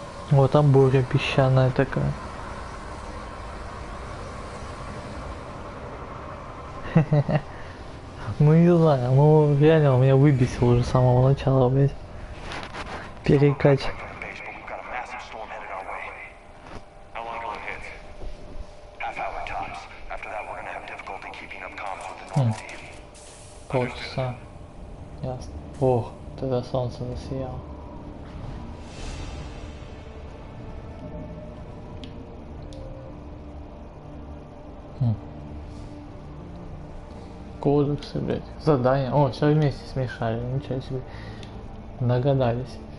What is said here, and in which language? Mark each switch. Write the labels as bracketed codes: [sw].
[ru] Вот там буря песчаная такая. Ну не знаю, ну реально меня выбесил уже с самого начала, блять. Перекач. [en] From the base, but we've got a massive storm headed our way. How long till it hits? Half hour tops. After that, we're gonna have difficulty keeping up comms with the Normandy. [ru] Полчаса. Ясно. Ох, тогда солнце засияло. Кодексы, блять. Задания. О, все вместе смешали. Ничего себе. Догадались.